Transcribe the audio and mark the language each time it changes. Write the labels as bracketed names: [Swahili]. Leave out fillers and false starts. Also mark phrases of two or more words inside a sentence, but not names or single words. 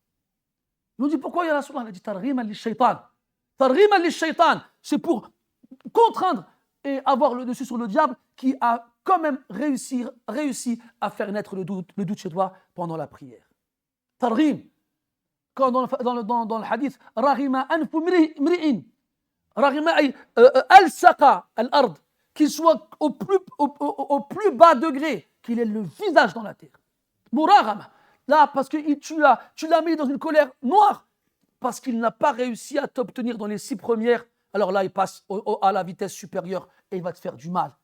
[French] Ils nous dit pourquoi il y a la Rasulallah? Il a dit [Arabic] ترغيما للشيطان. ترغيما للشيطان. [French] C'est pour contraindre et avoir le dessus sur le diable qui a quand même réussi à faire naître le doute chez toi pendant la prière. Targhim. Quand dans le hadith, [Arabic] رغم أنف امرئ. Raghima ay al-saqa al-ard. [French] Qu'il soit au plus bas degré, qu'il ait le visage dans la terre. [Arabic] Muraghama. [French] Là, parce que tu l'as mis dans une colère noire, parce qu'il n'a pas réussi à t'obtenir dans les 6 premières, alors là, il passe à la vitesse supérieure et il va te faire du mal.